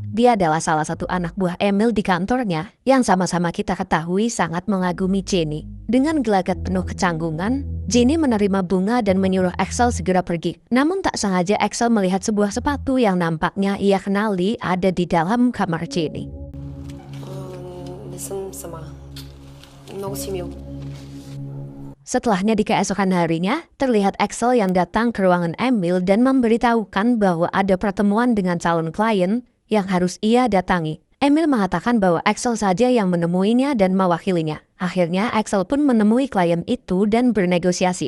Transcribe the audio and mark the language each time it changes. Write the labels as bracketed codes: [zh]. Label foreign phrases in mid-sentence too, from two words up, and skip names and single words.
[id] Dia adalah salah satu anak buah Emil di kantornya yang sama-sama kita ketahui sangat mengagumi Jenny. Dengan gelagat penuh kecanggungan, Jenny menerima bunga dan menyuruh Axel segera pergi. Namun tak sengaja Axel melihat sebuah sepatu yang nampaknya ia kenali ada di dalam kamar Jenny. [bg] Не съм сама. Много си мил. [id] Setelahnya di keesokan harinya, terlihat Axel yang datang ke ruangan Emil dan memberitahukan bahwa ada pertemuan dengan calon klien yang harus ia datangi. Emil mengatakan bahwa Axel saja yang menemuinya dan mewakilinya. Akhirnya Axel pun menemui klien itu dan bernegosiasi.